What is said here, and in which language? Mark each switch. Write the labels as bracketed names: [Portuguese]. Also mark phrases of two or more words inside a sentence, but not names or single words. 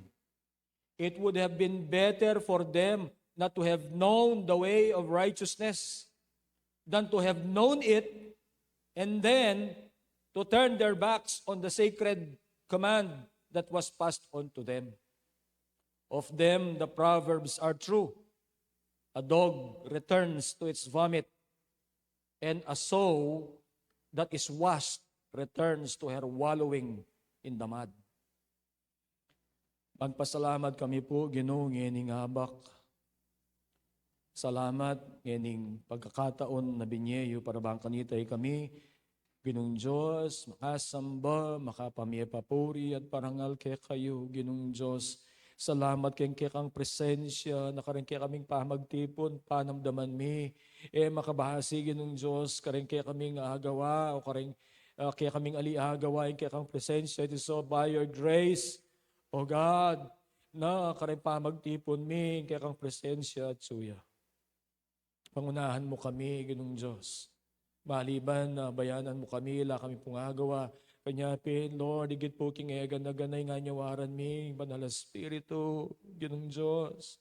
[English] It would have been better for them not to have known the way of righteousness than to have known it and then to turn their backs on the sacred command that was passed on to them. Of them, the proverbs are true. A dog returns to its vomit, and a sow that is washed returns to her wallowing in the mud. [Pampanga] Magpasalamat kami po, Ginoong ngening habak. Salamat ngening pagkakataon na binyeyo para bang kanitay kami, Ginoong Diyos, makasamba, makapamiyapapuri at parangal kay kayo, Ginoong Diyos. Salamat kay kang presensya, na karing kay kaming pamagtipon, panamdaman mi, makabahasi, Ginoong Diyos, karing kay kaming agawa, o karing kaya kaming aliagawain kay kang presensya. [English] It is so by your grace, O God, [Pampanga] na karing pamagtipon mi, kaya kang presensya at suya. Pangunahan mo kami, Ginoong Diyos. Maliban na bayanan mo kami, la kami pungagawa. Kanyapin, Lord, igit po king egan na ganay nga nyawaran mi, Banal na Espiritu, Ginoong Diyos.